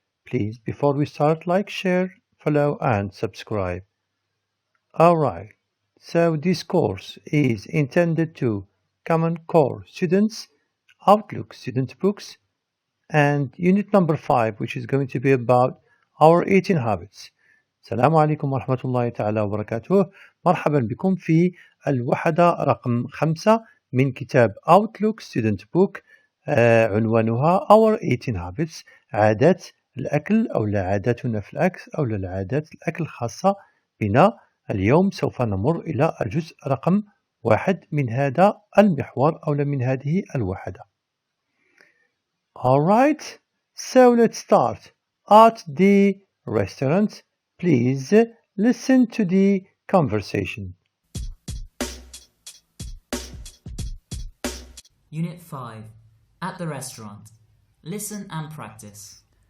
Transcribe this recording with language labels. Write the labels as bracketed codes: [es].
[en] Please, before we start, like, share, follow and subscribe. Alright, so this course is intended to Common Core students, Outlook student books, and unit number 5, which is going to be about our eating habits. [ar] السلام عليكم ورحمة الله تعالى وبركاته. مرحبا بكم في الوحدة رقم 5 من كتاب Outlook Student Book. عنوانها Our Eating Habits، عادات الأكل أو عاداتنا في الأكل أو عادات الأكل الخاصة بنا. اليوم سوف نمر إلى الجزء رقم 1 من هذا المحور أو من هذه الوحدة. [en] Alright, so let's start. At the restaurant, please listen to the conversation. Unit 5. At the restaurant. Listen and practice.